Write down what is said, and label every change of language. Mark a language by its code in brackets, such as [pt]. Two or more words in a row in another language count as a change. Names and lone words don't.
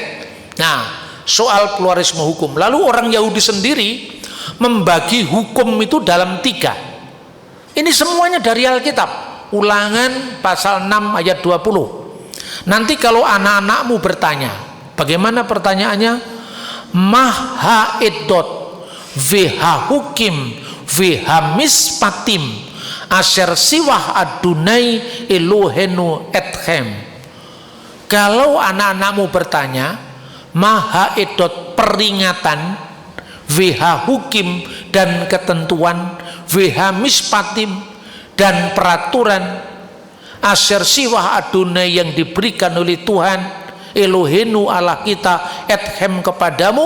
[id] Nah, soal pluralisme hukum. Lalu orang Yahudi sendiri membagi hukum itu dalam 3. Ini semuanya dari Alkitab. Ulangan pasal 6 ayat 20. Nanti kalau anak-anakmu bertanya, bagaimana pertanyaannya? [he] מה העדות והחוקים והמשפטים אשר צוה אדני אלוהינו אתכם. [id] Kalau anak-anakmu bertanya, [he] מה העדות [id] peringatan, [he] והחוקים [id] dan ketentuan, [he] והמשפטים [id] dan peraturan, [he] אשר צוה אדני [id] yang diberikan oleh Tuhan Elohenu Allah kita, etchem kepadamu.